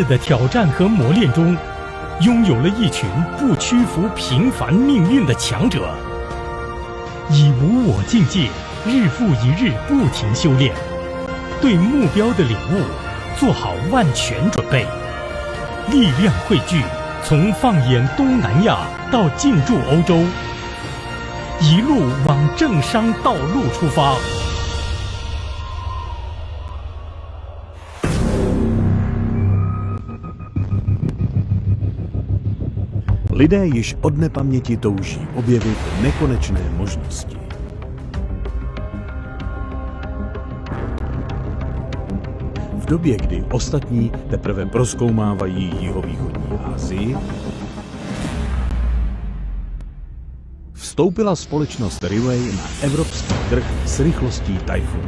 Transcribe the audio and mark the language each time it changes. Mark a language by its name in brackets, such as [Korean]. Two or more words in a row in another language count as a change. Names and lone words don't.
[Chinese] 的挑战和磨练中，拥有了一群不屈服平凡命运的强者，以无我境界，日复一日不停修炼，对目标的领悟做好万全准备，力量汇聚，从放眼东南亚到进驻欧洲，一路往政商道路出发。 [Czech] Lidé již od nepaměti touží objevit nekonečné možnosti. V době, kdy ostatní teprve prozkoumávají jihovýchodní Asii, vstoupila společnost Riway na evropský trh s rychlostí tajfunu.